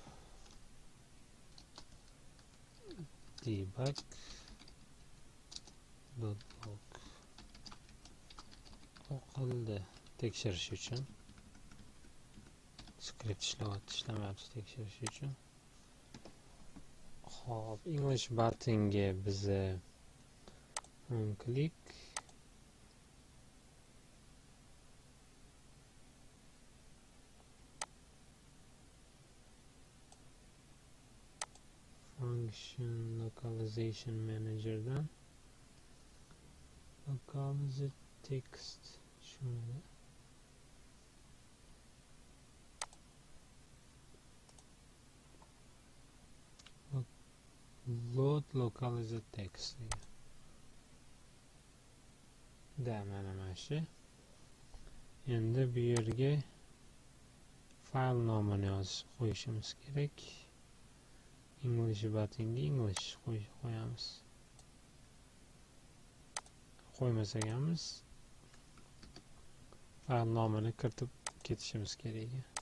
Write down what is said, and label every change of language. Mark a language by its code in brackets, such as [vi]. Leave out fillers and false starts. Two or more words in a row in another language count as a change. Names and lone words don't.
[en] Debug log [uz] o'qildi tekshirish uchun. Skript ishlamayapti tekshirish uchun. Xo'p, English buttonga biza [en] on click function localization manager dan localize text shuni load localize text [uz] da mana shu. Endi bu yerga fayl nomini yozib qo'yishimiz kerak. English buttonga English qo'yamiz. Qo'ymasak ham fayl nomini kiritib ketishimiz kerak.